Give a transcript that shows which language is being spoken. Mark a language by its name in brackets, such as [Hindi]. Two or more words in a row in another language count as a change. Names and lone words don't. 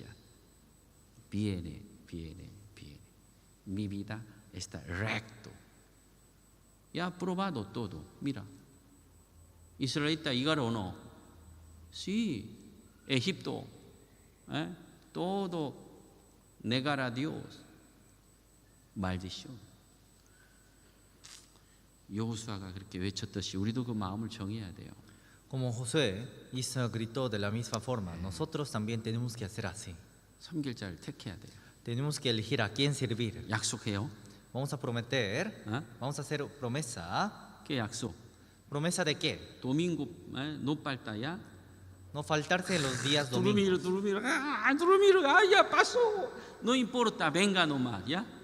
[Spanish] Viene. Mi vida está recto. Ya ha probado todo. Mira, israelita llegar o no. Sí, Egipto, todo negar a Dios. Maldición. [Korean] 여호수아가 그렇게 외쳤듯이 우리도 그 마음을 정해야 돼요. [Spanish] Como Josué gritó de la misma forma, nosotros también tenemos que hacer así. [Korean] 섬길 자를 택해야 돼요. [Spanish] Tenemos que elegir a quién servir. [Korean] 약속해요. [Spanish] Vamos a prometer, vamos a hacer promesa. ¿Qué 약속? ¿Promesa de qué? 도민고 no falta야. No faltarse en los días domingos. Durmir. Ya pasó. No importa, venga nomás, ¿ya?